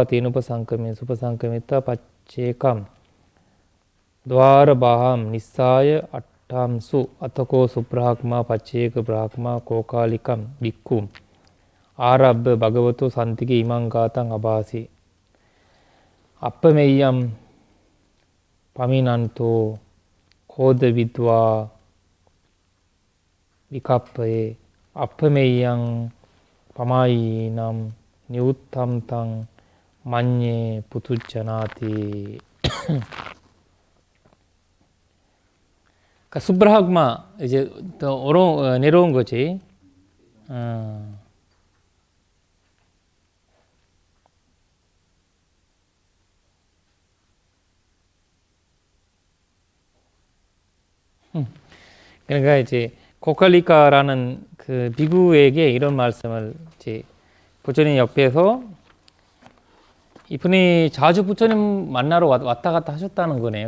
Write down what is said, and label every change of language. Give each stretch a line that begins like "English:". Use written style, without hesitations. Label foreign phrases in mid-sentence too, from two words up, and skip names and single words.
Pali: තේනුප සංකමේ සුපසංකමිතා පච්චේකම් ద్వාර බාහම් නිස්සාය අට්ඨම්සු අතකෝ සුබ්‍රහ්මා පච්චේක බ්‍රහ්මා කෝකාලිකම් වික්ඛු ආරබ්බ භගවතෝ සන්තිකේ ඉමං ගාතං අභාසි අප්පමෙය්‍යම් පමිනන්තෝ කෝද විද්වා විකප්පේ අප්පමෙය්‍යං පමායිනම් නිඋත්තම් තං මඤ්ඤේ පුතුජ්ජනාති.
Korean: 수브라흐마 이제 더 내려온 거지. 그러니까 이제 고칼리카라는 그 비구에게 이런 말씀을 이제 부처님 옆에서 이분이 자주 부처님 만나러 왔다 갔다 하셨다는 거네요.